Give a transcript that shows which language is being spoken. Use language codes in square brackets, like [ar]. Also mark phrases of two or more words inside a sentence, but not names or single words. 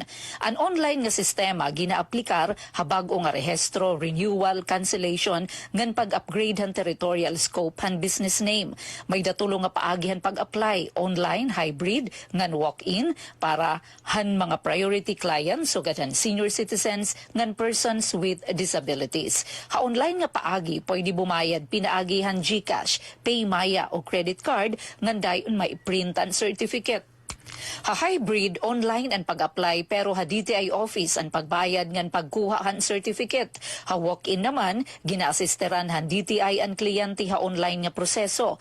[war] Ang online nga sistema gina-aplikar habag o nga rehestro, [en] renewal, cancellation, [war] ngan pag-upgrade han [en] territorial scope [war] han [en] business name. [war] May datulong nga paagihan pag-apply, [en] online, hybrid, [war] ngan walk-in, para han mga [en] priority clients, [war] so han [en] senior citizens, [war] ngan [en] persons with disabilities. [war] Ha online nga paagi pwede bumayad pinaagihan GCash, PayMaya o [en] credit card [war] ngan dayon may print ang certificate. Ha-hybrid, online ang pag-apply pero ha-DTI office ang pagbayad ngan pagkuha han certificate. Ha-walk-in naman, gina-assisteran han DTI ang kliyente ha-online nga proseso.